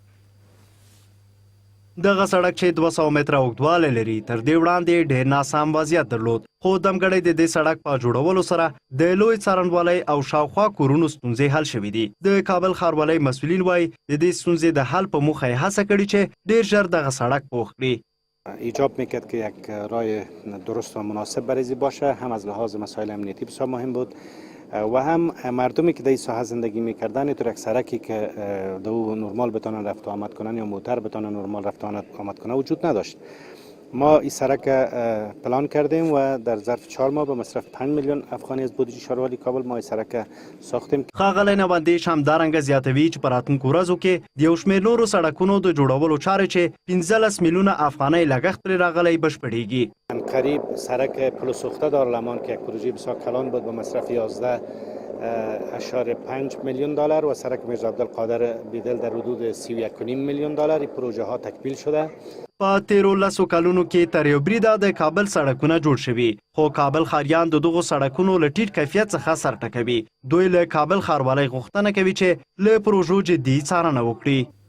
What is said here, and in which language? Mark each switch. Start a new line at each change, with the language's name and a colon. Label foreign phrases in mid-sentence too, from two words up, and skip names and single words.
Pashto: دغه سړک چې 200 متره اوږدوالی لري تر دې وړاندې ډېر ناسم وضعیت درلود، خو دمګړی د دې سړک په جوړولو سره د لوی څارنوالۍ او شاوخوا کورونو ستونزې حل شوي دي. د کابل ښاروالۍ مسؤلین وایي د دې ستونزې د حل په موخه یې هڅه کړې چې ډېر ژر دغه سړک پوخ کړي.
Persian: ایجاب میکرد که یک راه درست و مناسب برای باشه، هم از لحاظ مسائل امنیتی بسیار مهم بود و هم مردمی که در این ساحه زندگی میکردن اینطور یک سرکی که دو نرمال بتونن رفت و آمد کنن یا موتر بتونن نرمال رفت و آمد کنن وجود نداشت. ما این سرک پلان کردیم و در ظرف 4 ماه به مصرف 5 میلیون افغانی از بودجه ښاروالي کابل ما این سرک ساختیم.
Pashto: ښاغلی نوندیش همدارنګه زیاتوي چې په راتلونکو ورځو کې د یو شمېر نورو سړکونو د جوړولو چارې چې 15 میلیونه افغانۍ لګښت پرې راغلی بشپړېږي.
Persian: قریب سرک پل سوخته دارالامان که یک پروژه بسیار کلان بود به مصرف 11.5 میلیون دلار و سرک میرزا عبدالقادر بیدل در حدود 31.5 میلیون دلار این پروژه ها تکمیل شده.
Pashto: په تیرو لسو کلونو کې تر یو بریده د کابل سړکونه جوړ شوي، خو کابل ښاریان د دغو سړکونو له ټیټ کیفیت څخه سر ټکوي. دوی له کابل ښاروالۍ غوښتنه کوي چې له پروژو جدي څارنه وکړي.